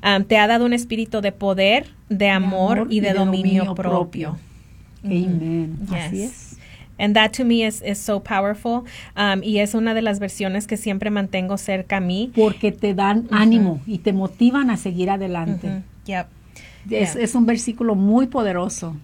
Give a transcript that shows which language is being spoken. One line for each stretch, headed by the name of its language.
Spanish: Te ha dado un espíritu de poder, de amor, y de dominio propio. Amen. Yes. Así es.
English: And that to me is so powerful.
Spanish: Y es una de las versiones que siempre mantengo cerca a mí. Porque te dan ánimo y te motivan a seguir adelante. Mm-hmm. Yep. Es un versículo muy poderoso.